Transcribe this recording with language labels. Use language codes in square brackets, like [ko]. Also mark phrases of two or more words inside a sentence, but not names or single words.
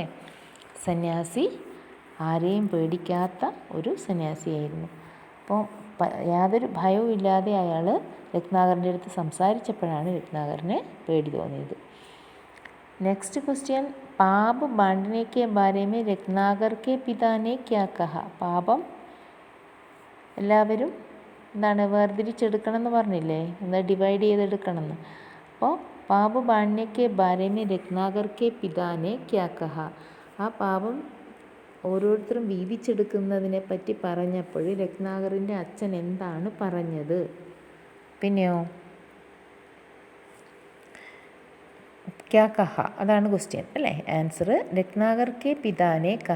[ml] സന്യാസി ആരെയും പേടിക്കാത്ത ഒരു സന്യാസിയായിരുന്നു. അപ്പോൾ യാതൊരു ഭയവും ഇല്ലാതെ അയാൾ രത്നാകറിൻ്റെ അടുത്ത് സംസാരിച്ചപ്പോഴാണ് രത്നാകറിന് പേടി തോന്നിയത്. [en] next question, [hi] पाप बांटने के बारे में रत्नाकर के पिता ने क्या कहा. [ml] പാപം എല്ലാവരും എന്താണ് വേർതിരിച്ചെടുക്കണം എന്ന് പറഞ്ഞില്ലേ, എന്താ ഡിവൈഡ് ചെയ്തെടുക്കണം എന്ന്. [hi] അപ്പോൾ पाप बांटने के बारे में रत्नाकर के पिता ने क्या कहा. [ml] ആ പാപം ഓരോരുത്തരും വീതിച്ചെടുക്കുന്നതിനെ പറ്റി പറഞ്ഞപ്പോൾ രത്നാകറിൻ്റെ അച്ഛൻ എന്താണ് പറഞ്ഞത്? [hi] പിന്നെയോ क्या कहा. [ml] അതാണ് ക്വസ്റ്റ്യൻ അല്ലേ. ആൻസർ [hi] रत्नाकर के पिता ने कहा.